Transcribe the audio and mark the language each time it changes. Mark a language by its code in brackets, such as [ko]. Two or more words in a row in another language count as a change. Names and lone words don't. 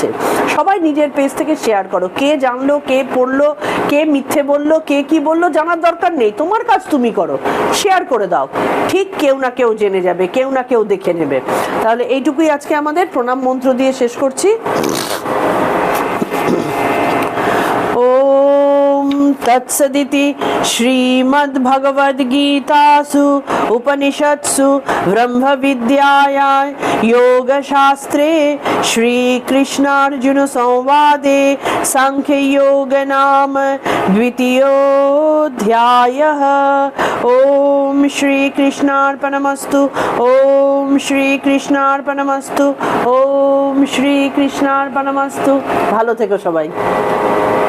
[bn] সবাই নিজের পেজ থেকে শেয়ার করো। কে জানলো, কে পড়লো, কে মিথ্যে বললো, কে কি বললো, জানার দরকার নেই। তোমার কাজ তুমি করো, শেয়ার করে দাও। ঠিক কেউ না কেউ জেনে যাবে, কেউ না কেউ দেখে নেবে। তাহলে এইটুকুই আজকে আমাদের। প্রণাম মন্ত্র দিয়ে শেষ করছি। [sa] ওম तत्सदिति श्रीमद्भगवद्गीतासु उपनिषत्सु ब्रह्मविद्यायां योगशास्त्रे श्रीकृष्णार्जुन संवादे सांख्ययोग नाम द्वितीयोऽध्यायः। ओम श्रीकृष्णार्पणमस्तु। ओम श्रीकृष्णार्पणमस्तु। ओम श्रीकृष्णार्पणमस्तु। [bn] ভালো থেকো সবাই।